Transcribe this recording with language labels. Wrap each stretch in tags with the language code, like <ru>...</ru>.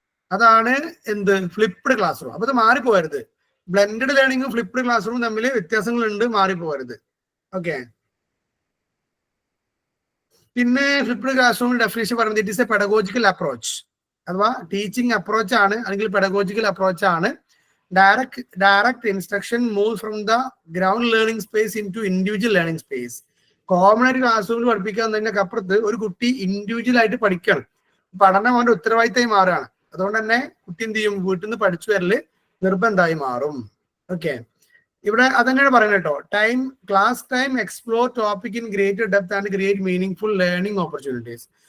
<ml>അതാണ് എന്ത് flipped class room. അപ്പൊ ഇത് മാറിപ്പോകരുത്. ബ്ലെൻഡഡ് ലേണിംഗും ഫ്ലിപ്ഡ് ക്ലാസ് റൂമും തമ്മിൽ വ്യത്യാസങ്ങളുണ്ട്, മാറിപ്പോകരുത്. ഓക്കെ, പിന്നെ ഫ്ലിപ്ഡ് ക്ലാസ് റൂമിന്റെ ഡെഫിനേഷൻ പറയുന്നത്</ml> <en>it is a pedagogical approach,</en> <ml>അഥവാ ടീച്ചിങ് അപ്രോച്ച് ആണ്, അല്ലെങ്കിൽ പെഡഗോജിക്കൽ അപ്രോച്ച് ആണ്.</ml> <en>Direct instruction moves from the ground learning space into individual learning space.</en> <ml>Common ആയിട്ട് ക്ലാസ് റൂമിൽ പഠിപ്പിക്കാൻ തന്നെ അപ്പുറത്ത് ഒരു കുട്ടി ഇൻഡിവിജ്വൽ ആയിട്ട് പഠിക്കണം. പഠനം അവന്റെ ഉത്തരവാദിത്തമായി മാറുകയാണ്. അതുകൊണ്ട് തന്നെ കുട്ടി എന്ത് ചെയ്യും? വീട്ടിൽ നിന്ന് പഠിച്ചു വരല് നിർബന്ധമായി മാറും. ഓക്കെ, ഇവിടെ അതന്നെയാണ് പറയുന്നത് കേട്ടോ.</ml> <en>Class time explore topic in greater depth and create meaning learning opportunities.</en>